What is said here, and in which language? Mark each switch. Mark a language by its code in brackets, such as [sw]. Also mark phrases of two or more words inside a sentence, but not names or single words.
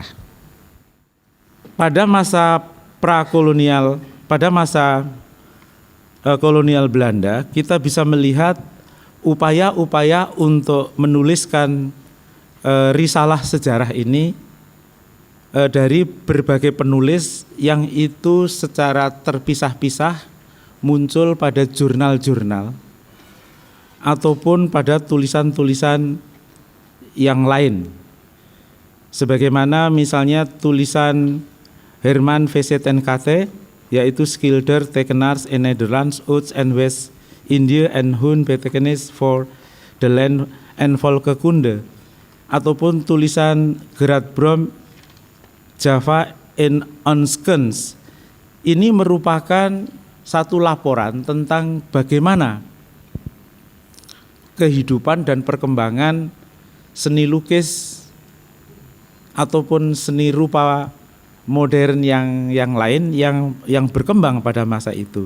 [id] Pada masa prakolonial, pada masa kolonial Belanda, kita bisa melihat upaya-upaya untuk menuliskan risalah sejarah ini dari berbagai penulis yang itu secara terpisah-pisah muncul pada jurnal-jurnal ataupun pada tulisan-tulisan yang lain. Sebagaimana misalnya tulisan Herman VC ten Cate, yaitu Schilder Tekenaars in Nederlands, Oost en West India en hun betekenis for the land en volkekunde, ataupun tulisan Gerard Brom Java in Onskens. Ini merupakan satu laporan tentang bagaimana kehidupan dan perkembangan seni lukis ataupun seni rupa modern yang lain yang berkembang pada masa itu.